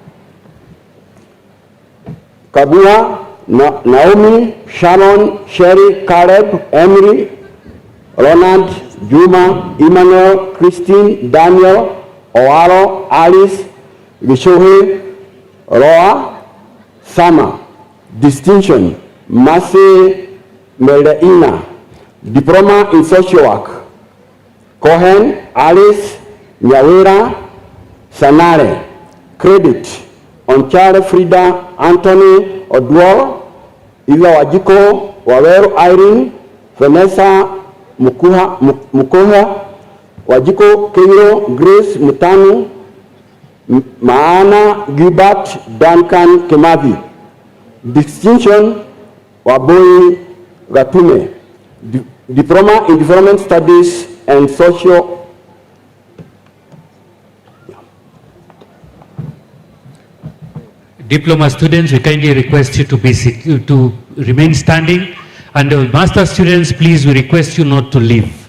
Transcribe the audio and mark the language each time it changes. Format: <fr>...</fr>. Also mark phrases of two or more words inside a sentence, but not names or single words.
<en>Kabua, Naomi, Sharon, Sherry, Caleb, Emily, Ronald, Juma, Emmanuel, Christine, Daniel, Oaro, Alice, Gishohe, Roa, Sama. Distinction: Mase Meldeina. Diploma in Social Work: Cohen, Alice, Nyawera, Sanare. Credit: Onchare Frida, Anthony Odwor, Ila Wajiko, Waweru Irene, Vanessa Mukoha, Wajiko Keiro, Grace Mutanu, Maana Gilbert, Duncan Kemavi. Distinction: Waboi Gatume. Diploma in Development Studies and Social. Diploma students, we kindly request you to remain standing, and master students, please, we request you not to leave.</en>